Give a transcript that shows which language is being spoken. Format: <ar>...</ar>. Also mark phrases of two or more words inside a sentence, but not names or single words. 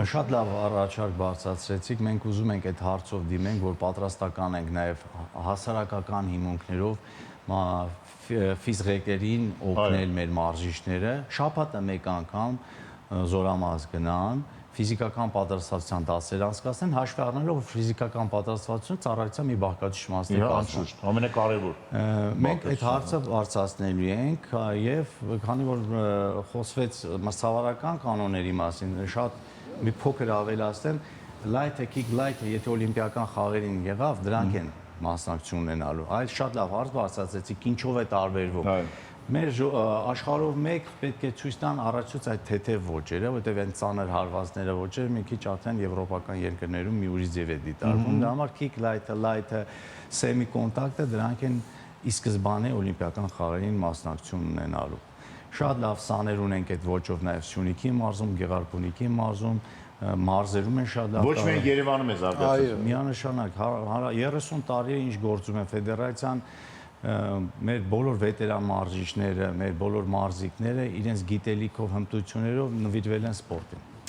<hy>շատ լավ առաջարկ բարձրացրեցիք, մենք ուզում ենք այդ հարցով դիմենք, որ պատրաստական ենք նաեւ հասարակական հիմունքներով ֆիզղեկերին օգնել մեր մարզիչները, շաբաթը մեկ անգամ զորամաս գնան, ֆիզիկական պատրաստվածության դասեր անցկացնեն, հաշվի առնելով որ ֆիզիկական պատրաստվածությունը ծառայության մի բաղկացուցիչ մասն է կազմում։ Ամենակարևոր։ Մենք այդ հարցը բարձրացնելու ենք եւ քանի որ խոսվեց մրցավարական կանոնների մասին, շատ մի փոքր ավելացնեմ, light-ը,</hy> <en>kick light-</en> <hy>ը, եթե օլիմպիական խաղերին եղավ, դրանք են մասնակցություն ունենալու։ Այդ շատ լավ հարց բարձրացեցիք, ինչով է տարբերվում։ Մեր աշխարհով մեկ պետք է ցույց տան առաջուց այդ թեթև ոճերը, որտեղ այն ծանր հարվածները ոճերը մի քիչ արդեն եվրոպական երկրներում մի ուրիշ ձև է դիտարկվում։ Դա համար</hy> <en>kick light-</en> <hy>ը,</hy> <en>semi contact-</en> <hy>ը դրանք են ի սկզբանե օլիմպիական խաղերին մասնակցություն ունենալու։ Շատ լավ սաներ ունենք այդ ոճով նաև Սյունիքի մարզում, Գեղարքունիքի մարզում, մարզերում են շատ լավ։ Ոչ միայն Երևանում է զարգացել։ Միանշանակ 30 տարի է ինչ գործում է ֆեդերացիան, մեր բոլոր վետերան մարզիչները, մեր բոլոր մարզիկները իրենց գիտելիքով, հմտություններով նվիրվել են սպորտին։</hy>